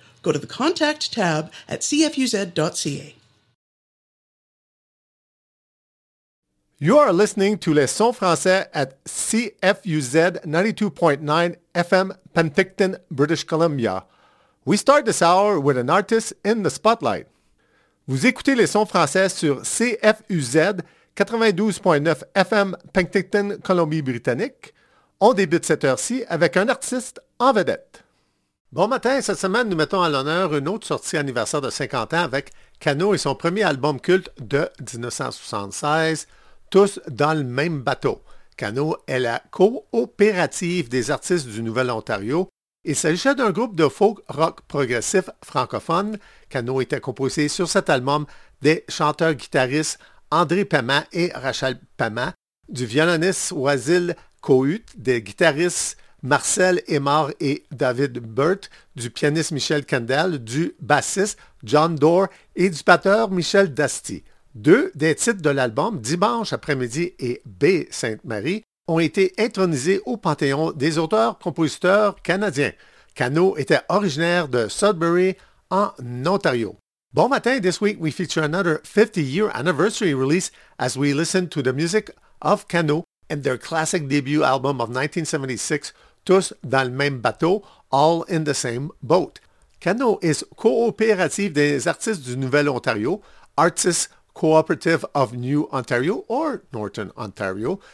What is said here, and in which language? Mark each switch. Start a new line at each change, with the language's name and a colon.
English: Go to the contact tab at cfuz.ca. You are listening to Les Sons Français at CFUZ 92.9 FM, Penticton, British Columbia. We start this hour with an artist in the spotlight.
French: Vous écoutez les sons français sur CFUZ 92.9 FM Penticton, Colombie-Britannique. On débute cette heure-ci avec un artiste en vedette. Bon matin, cette semaine, nous mettons à l'honneur une autre sortie anniversaire de 50 ans avec Cano et son premier album culte de 1976, Tous dans le même bateau. Cano est la coopérative des artistes du Nouvel Ontario. Il s'agissait d'un groupe de folk rock progressif francophone. Cano était composé sur cet album des chanteurs-guitaristes André Paiement et Rachel Paiement, du violoniste Wasil Kohut, des guitaristes Marcel Aymar et David Burt, du pianiste Michel Kendall, du bassiste John Doerr et du batteur Michel Dasty. Deux des titres de l'album, Dimanche après-midi et Baie Sainte-Marie, ont été intronisés au Panthéon des auteurs-compositeurs canadiens. Cano était originaire de Sudbury, en Ontario.
English: Bon matin, this week we feature another 50-year anniversary release as we listen to the music of Cano and their classic debut album of 1976, Tous dans le même bateau, All in the same boat. Cano is coopérative des artistes du Nouvel Ontario, Artists Cooperative of New Ontario, or Northern Ontario.